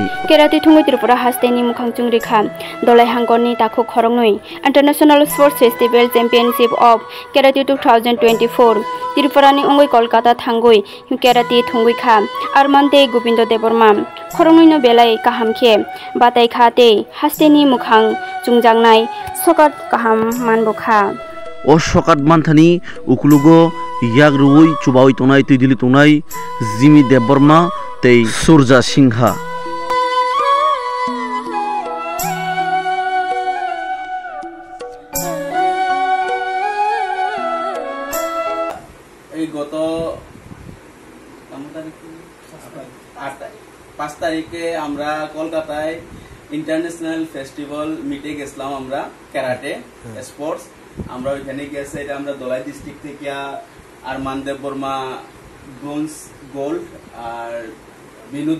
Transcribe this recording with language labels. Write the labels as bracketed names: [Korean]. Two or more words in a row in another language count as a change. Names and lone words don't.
[Kok Borok] Kerati thungui Tripura hasteni mukhangchung rekha dolai hangoni takho khorognui International Sports Festival Championship of Karate 2024 Tripura ni ongoi Kolkata thangui Karate thungui kha Armante Gobindo Deborma khorognui no belai kahamkhe batai khate hasteni mukhang chungjangnai sokat kaham manbokha O sokat manthani ukulugo yagrui chubawi tonai tuidili tonai Jimmy Deborma tei Surja Singha [Bangla] এই গত 5 তারিখে আমরা কলকাতায় [English] International Festival [Bangla] মিটে গেছিলাম আমরা [English] karate sports [Bangla] আমরা ওইখানে গেছে এটা আমরা দলাই ডিস্ট্রিক্ট থেকে আরমান দেববর্মা [English] bronze gold [Bangla] আর বিনোদ